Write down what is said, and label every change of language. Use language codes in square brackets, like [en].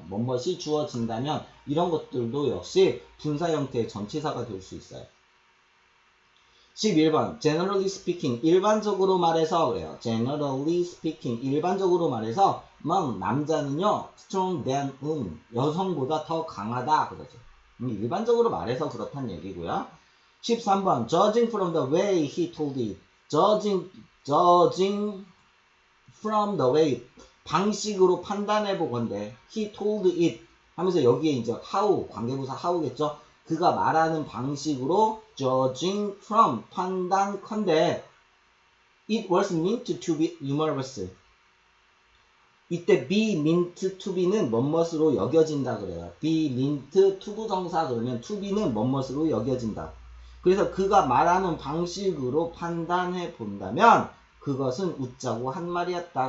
[ko] 뭐뭇이 주어진다면 이런 것들도 역시 분사 형태의 전치사가 될 수 있어요. 11번 [en] generally speaking, [ko] 일반적으로 말해서 그래요. [en] generally speaking, [ko] 일반적으로 말해서 남자는요 [en] strong than [ko] 여성보다 더 강하다 그러죠. 일반적으로 말해서 그렇단 얘기고요. [en] 13번 judging from the way he told it, judging from the way, [ko] 방식으로 판단해 보건대 [en] he told it [ko] 하면서 여기에 이제 [en] how, 관계부사 how겠죠. [ko] 그가 말하는 방식으로 [en] judging from, [ko] 판단컨대 [en] it was meant to be humorous. [ko] 이때 [en] be meant to be [ko] 는 뭐뭇으로 여겨진다 그래요. [en] be meant to [ko] 부정사 그러면 to be는 뭐뭇으로 여겨진다. 그래서 그가 말하는 방식으로 판단해 본다면 그것은 웃자고 한 말이었다.